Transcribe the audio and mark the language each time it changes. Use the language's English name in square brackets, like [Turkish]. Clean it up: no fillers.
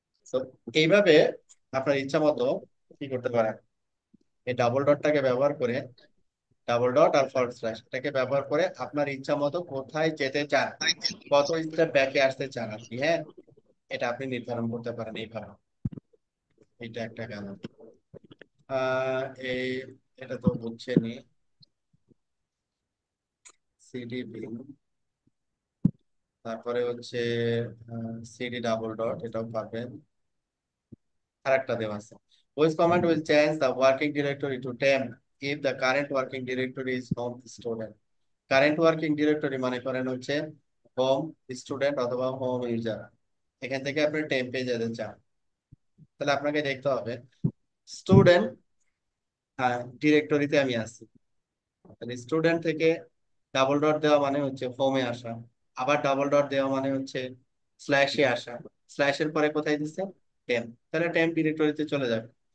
[Bangla] তো এইভাবে আপনার ইচ্ছা মতো কি করতে পারেন, এই ডাবল ডটটাকে ব্যবহার করে, ডাবল ডট আর ফরওয়ার্ড স্ল্যাশ এটাকে ব্যবহার করে আপনার ইচ্ছা মতো কোথায় যেতে চান, কত স্টেপ ব্যাকে আসতে চান আপনি, হ্যাঁ, এটা আপনি নির্ধারণ করতে পারেন এইভাবে। এটা একটা গেল। আহ এই এটা তো বুঝছেনই, সিডি বিন, তারপরে হচ্ছে সিডি ডাবল ডট, এটাও পাবেন। আর একটা দেওয়া আছে, [English] which command will change the working directory to temp if the current working directory is home student। [Bangla] Current working directory মনে করেন হচ্ছে হোম স্টুডেন্ট অথবা হোম ইউজার, এখান থেকে আপনি টেম্পে যেতে চান, তাহলে আপনাকে দেখতে হবে স্টুডেন্ট ডিরেক্টরিতে আমি আছি। তাহলে স্টুডেন্ট থেকে ডাবল ডট দেওয়া মানে হচ্ছে হোমে আসা, আবার ডাবল ডট দেওয়া মানে হচ্ছে স্ল্যাশে আসা, স্ল্যাশের পরে কোথায় দিচ্ছে, টেম্প, তাহলে টেম্প ডিরেক্টরিতে চলে যাবে।